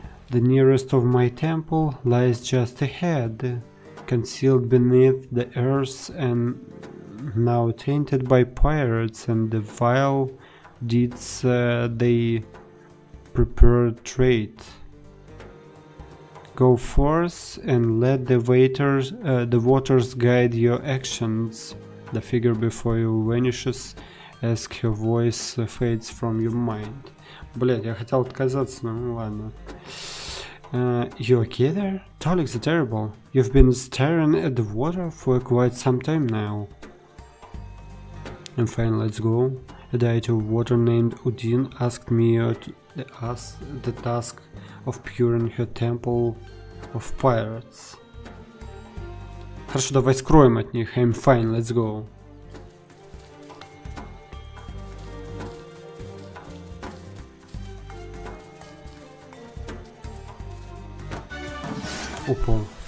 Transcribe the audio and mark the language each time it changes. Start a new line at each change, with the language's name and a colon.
English: The nearest of my temple lies just ahead, concealed beneath the earth and now tainted by pirates and the vile deeds they perpetrate. Go forth and let the waters guide your actions. The figure before you vanishes as her voice fades from your mind.
Russian: Блять, я хотел отказаться, но ладно.
English: You okay there? Tolix the Terrible. You've been staring at the water for quite some time now. And fine, let's go. A deity of water named Udin asked me the task of puring her temple of pirates.
Russian: Хорошо, давай скроем от них.
English: I'm fine, let's go. Опа.